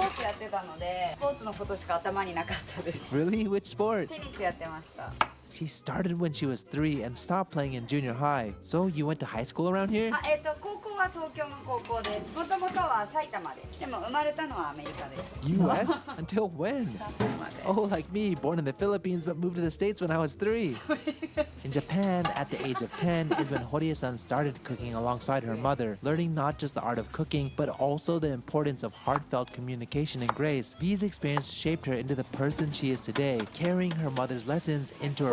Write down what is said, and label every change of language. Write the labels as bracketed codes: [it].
[ja] ーツやってたのでスポーツのことしか頭になかったです [en] Really? Which sport? [ja] テニスやってました [en] She started when she was 3 and stopped playing in junior high. So, you went to high school around here? [ja] 高校は東京の高校ですもともとは埼玉ででも生まれたのはアメリカです [en] US? Until when? Oh, like me, born in the Philippines but moved to the States when I was 3. In Japan, at the age of 10, is when Horie-san started cooking alongside her mother, learning not just the art of cooking, but also the importance of heartfelt communication and grace. These experiences shaped her into the person she is today, carrying her mother's lessons into her